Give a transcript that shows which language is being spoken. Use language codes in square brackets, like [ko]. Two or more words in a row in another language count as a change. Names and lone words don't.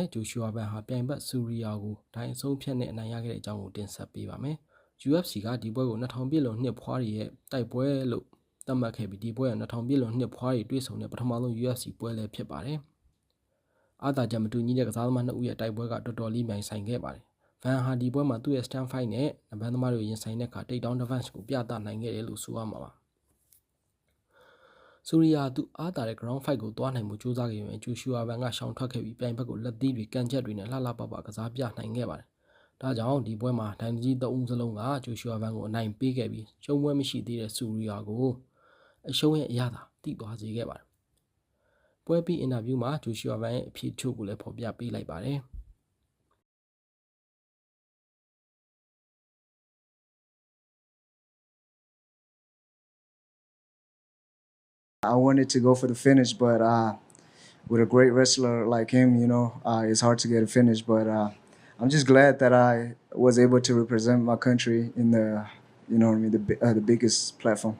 [my] ဂျိုရှူအာဘန်ဟာပြိုင်ဘက်ဆူရီယာကိုဒိုင်အဆုံးဖြတ်နဲ့အနိုင်ရခဲ့တဲ့အကြောင်းကိုတင်ဆက်ပေးပါမယ် UFC ကဒီပွဲကို2000ပြည့်လွန်နှစ်ဖွားတွေရဲ့တိုက်ပွဲလို့သတ်မှတ်ခဲ့ပြီးဒီပွဲက2000ပြည့်လွန်နှစ်ဖွားတွေတွေ့ဆုံတဲ့ပထမဆုံး UFC ပွဲလည်းဖြစ်ပါတယ်အာသာချက်မတူညီတဲ့ကစားသမား2ဦးရဲ့တိုက်ပွဲကတော်တော်လေးမြိုင်ဆိုင်ခဲ့ပါတယ်ဗန်ဟာဒီပွဲမှာသူ့ရဲ့ [en] stand fight [my] နဲ့နဘန်သမားတွေရင်ဆိုင်တဲ့အခါ [en] take down defense [my] ကိုပြသနိုင်ခဲ့တယ်လို့ဆိုရမှာပါ ဆူရီယာသူအားတာတဲ့ [en] ground fight [my] ကိုတွားနိုင်မှုစူးစမ်းခဲ့ရင်ဂျိုရှူအာဘန်ကရှောင်ထွက်ခဲ့ပြီးပြိုင်ဘက်ကိုလက်သီးတွေကန်ချက်တွေနဲ့လှလှပပကစားပြနိုင်ခဲ့ပါတယ်။ဒါကြောင့်ဒီပွဲမှာဒိုင်ကြီး3ဦးစလုံးကဂျိုရှူအာဘန်ကိုအနိုင်ပေးခဲ့ပြီးရှုံးပွဲမရှိသေးတဲ့ဆူရီယာကိုအရှုံးရဲ့အရသာတိသွားစေခဲ့ပါတယ်။ပွဲပြီးအင်တာဗျူးမှာဂျိုရှူအာဘန်ရဲ့အဖြေချို့ကိုလည်းဖော်ပြပေးလိုက်ပါတယ်။ [en] I wanted to go for the finish, but with a great wrestler like him, it's hard to get a finish. But I'm just glad that I was able to represent my country in the biggest platform.